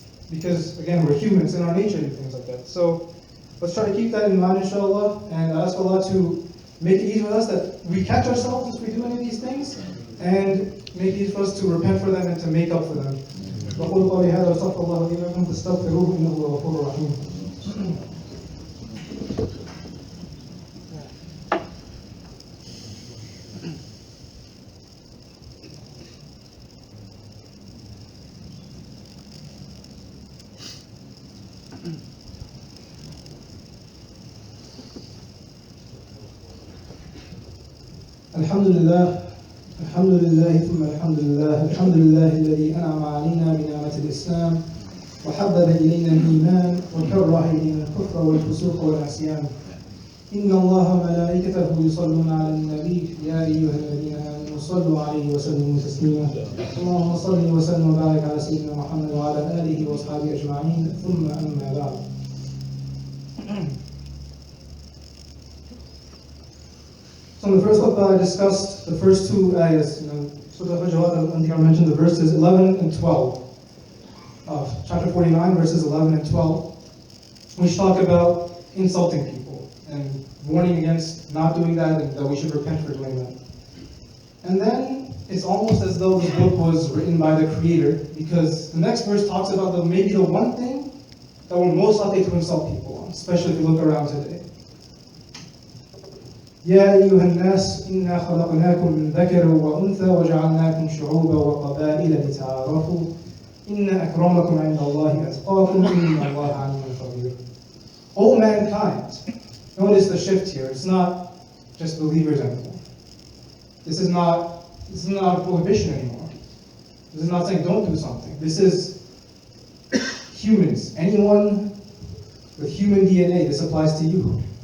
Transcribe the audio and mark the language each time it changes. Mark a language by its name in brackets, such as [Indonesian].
[English] Because, again, we're humans, in our nature to do things like that. So let's try to keep that in mind, inshallah, and ask Allah to make it easy for us that we catch ourselves as we do any of these things, and make it easy for us to repent for them and to make up for them. [Arabic] وقولوا قولي هذا واستغفر الله لي ولكم فاستغفروه إنه هو الغفور الرحيم. الحمد لله ثم الحمد لله الذي أنعم علينا بنعمة الإسلام وحبب إلينا الإيمان وكره إلينا الكفر والفسوق والعصيان. إن الله وملائكته يصلون على النبي يا أيها الذين آمنوا صلوا عليه وسلموا تسليما. اللهم صل وسلم وبارك على سيدنا محمد وعلى آله وأصحابه أجمعين ثم أما بعد. [English] So in the first khutbah I discussed the first two ayahs, Surah Al-Hujurat, I think I mentioned the verses 11 and 12 of chapter 49, verses 11 and 12, which talk about insulting people and warning against not doing that and that we should repent for doing that. And then it's almost as though the book was written by the Creator, because the next verse talks about maybe the one thing that we're most likely to insult people on, especially if you look around today. [Arabic] يا أيها الناس إنا خلقناكم من ذكر وأنثى وجعلناكم شعوبا وقبائل لتعارفوا إن أكرمكم عند الله أتقاكم إن الله عليم خبير. [English] O mankind, notice the shift here. It's not just believers anymore. This is not a prohibition anymore. This is not saying don't do something. This is humans. Anyone with human DNA, this applies to you.